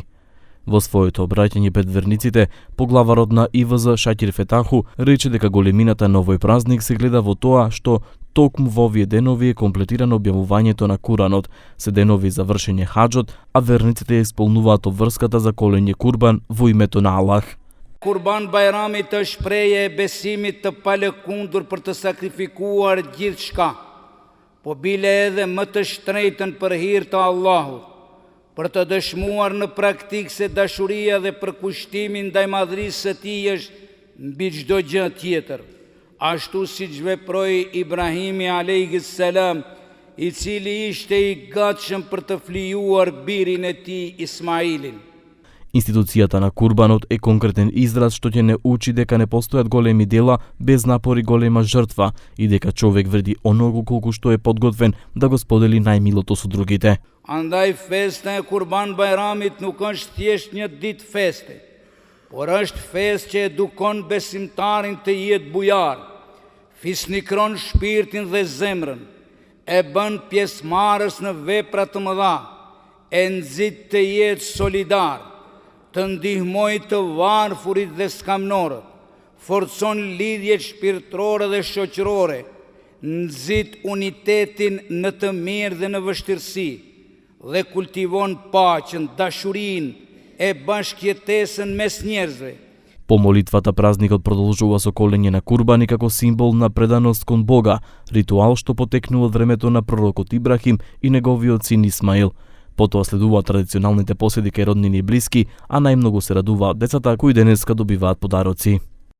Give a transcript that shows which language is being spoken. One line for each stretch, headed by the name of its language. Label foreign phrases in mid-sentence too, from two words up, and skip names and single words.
Macedonian: Во своето обраќање пред верниците, поглаварот на ИВЗ Шакир Фетаху рече дека големината на овој празник се гледа во тоа што токму во овие денови е комплетирано објавувањето на Куранот, се денови за вршење хаџот, а верниците исполнуваат обврската за колење курбан во името на Аллах.
Albanian: Kurban Bajramit është shprehje e besimit të palëkundur për të sakrifikuar gjithçka, po bile edhe më të shtrenjtën për hir të Allahut, për të dëshmuar në praktikë se dashuria dhe përkushtimi ndaj madhërisë së Tij është mbi çdo gjë tjetër, ashtu siç veproi Ibrahimi
Arabic: عليه السلام,
Albanian: i cili ishte i gatshëm për të flijuar birin e tij Ismailin.
Macedonian: Институцијата на курбанот е конкретен израз што ќе не учи дека не постојат големи дела без напор и голема жртва и дека човек вреди оногу колку што е подготвен да го сподели најмилото со другите.
Albanian: Andaj festa e Kurban Bajramit nuk është thjesht një ditë feste, por është festë që edukon besimtarin të jetë bujar, fisnikron shpirtin dhe zemrën, e bën pjesëmarrës në vepra të mëdha, e nxit të jetë solidar, të ndihmoj të varfurit dhe skamnorët, forcon lidhjet shpirtërore dhe shoqërore, nxit unitetin në të mirë dhe në vështirësi, dhe kultivon paqen, dashurinë e bashkëjetesën mes njerëzve.
Macedonian: По молитвата празникот продолжува со колење на курбани како символ на преданост кон Бога, ритуал што потекнува од времето на пророкот Ибрахим и неговиот син Исмаил. Потоа следуваат традиционалните поседи кај роднини и блиски, а најмногу се радуваат децата кои денеска добиваат подароци.